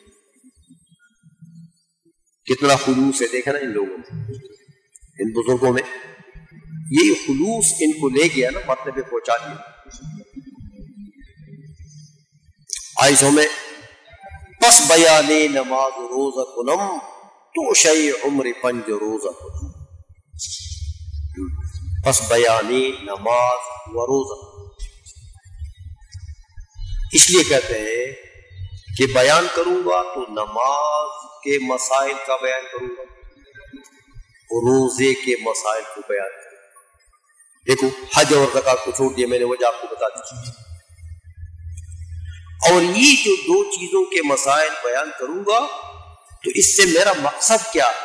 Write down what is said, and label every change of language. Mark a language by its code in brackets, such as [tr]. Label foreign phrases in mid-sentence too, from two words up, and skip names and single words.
[ur] کتنا خلوص ہے دیکھا نا ان لوگوں میں، ان بزرگوں میں، یہی خلوص ان کو لے گیا نا مرتبے پہ پہنچا دیا۔ آئیسوں میں [fa] پس بیانے نماز روزہ کنم تو شیع عمر پنج روزہ کنم، پس بیانے نماز و روزہ، [ur] اس لیے کہتے ہیں کہ بیان کروں گا تو نماز کے مسائل کا بیان کروں گا، روزے کے مسائل کو بیان کروں گا۔ دیکھو حج اور زکات کو چھوڑ دیا میں نے، وجہ آپ کو بتا دی، اور یہ جو دو چیزوں کے مسائل بیان کروں گا تو اس سے میرا مقصد کیا ہے؟